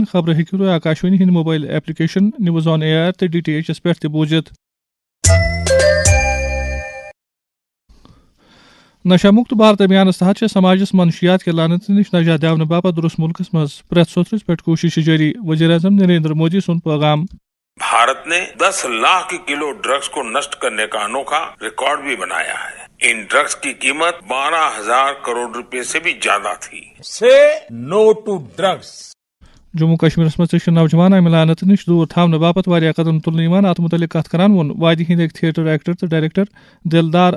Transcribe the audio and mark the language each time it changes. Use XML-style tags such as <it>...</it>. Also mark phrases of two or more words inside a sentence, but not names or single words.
<ks>خبرٕ ہیٚکِو تُہۍ آکاشوانی ہٕنٛدِ</ks> <en>mobile application</en> <ks>نیوز آن AIR تہٕ DTH پٮ۪ٹھ تہِ بوٗزِتھ. نشہ مُکت بھارت ابھیانس تحت چھےٚ سماجس منشیات کہِ لعنتہٕ نِش نجات دِاونہٕ باپتھ درست مُلکس منٛز پرٛٮ۪تھ سوٚتھرٕچ پٮ۪ٹھ کوٗشش جٲری. وزیر اعظم نریندر مودی سُنٛد پیغام.</ks> <hi>भारत ने 10 लाख किलो ड्रग्स को नष्ट करने का अनोखा रिकॉर्ड भी बनाया है. इन ड्रग्स की कीमत 12,000 करोड़ रुपए से भी ज्यादा थी.</hi> <en>Say no to drugs.</en> <ks>جموں کشمیرس منٛز تہِ چھِ نوجوان امہِ لعنتہٕ نِش دوٗر تھاونہٕ باپتھ واریاہ قدم تُلنہٕ یِوان. اتھ مُتعلق کتھ کران ووٚن وادی ہٕنٛدۍ أکۍ</ks> <en>theatre actor</en> <ks>تہٕ ڈایریکٹر دلدار</ks>